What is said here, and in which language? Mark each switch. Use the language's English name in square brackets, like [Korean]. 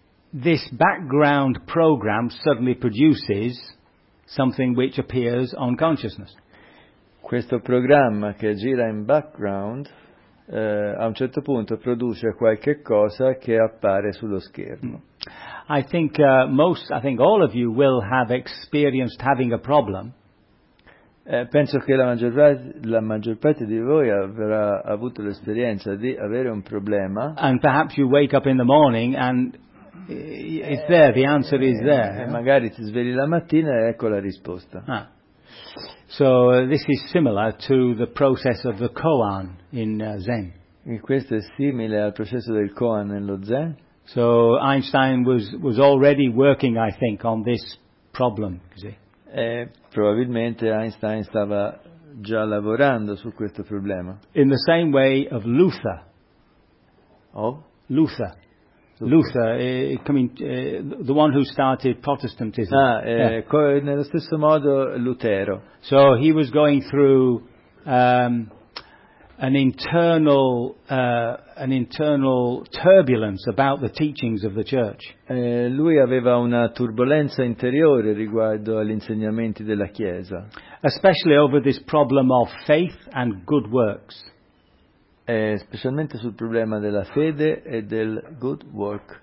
[English] This background program suddenly produces something which appears on consciousness. [Italian] Questo programma che gira in background a un certo punto produce qualche cosa che appare sullo schermo. [English] I think all of you will have experienced having a problem. [Italian] Penso che la maggior parte di voi avrà avuto l'esperienza di avere un problema. [English] And perhaps you wake up in the morning and it's there, the answer is there. [Italian] E magari ti svegli la mattina e ecco la risposta. [English] So this is similar to the process of the koan in Zen. [Italian] E questo è simile al processo del koan nello Zen. [English] So Einstein was already working, I think, on this problem. [Italian] Probabilmente Einstein stava già lavorando su questo problema. [English] In the same way of Luther. Of? Luther. Luther, the one who started Protestantism. [Italian] Nello stesso modo Lutero. [English] So he was going through an internal turbulence about the teachings of the Church. [Italian] Lui aveva una turbolenza interiore riguardo agli insegnamenti della Chiesa. [English] Especially over this problem of faith and good works. [Italian] Specialmente sul problema della fede e del good work.